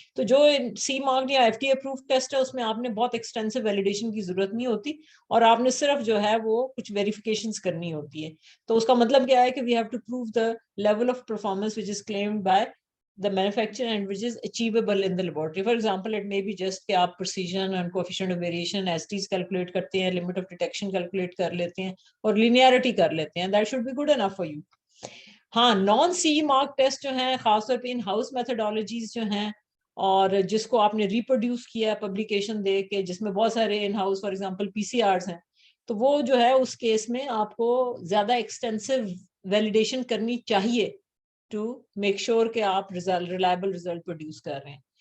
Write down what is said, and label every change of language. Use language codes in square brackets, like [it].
[ur] تو جو سی مارک یا FDA اپرووڈ ٹیسٹ ہے اس میں آپ نے بہت ایکسٹینسو ویلیڈیشن کی ضرورت نہیں ہوتی اور آپ نے صرف جو ہے وہ کچھ ویریفیکیشنز کرنی ہوتی ہے. تو اس کا مطلب کیا ہے کہ [en] We have to prove the level of performance which is claimed by the manufacturer and which is achievable in the laboratory. For example, it may be just کہ آپ precision and coefficient of variation STs calculate [ur] کرتے ہیں, [en] limit of detection calculate [ur] کر لیتے ہیں اور [en] linearity کر لیتے ہیں. That should be good enough for you. [ur] ہاں نان سی مارک ٹیسٹ جو ہیں خاص طور پہ ان ہاؤس میتھڈالوجیز جو ہیں اور جس کو آپ نے ریپروڈیوس کیا پبلیکیشن دے کے جس میں بہت سارے in house for example PCRs ہیں، تو وہ جو ہے اس کیس میں آپ کو زیادہ ایکسٹینسو ویلیڈیشن کرنی چاہیے [en] to make sure [ur] کہ آپ ریلائبل ریزلٹ پروڈیوس کر رہے ہیں.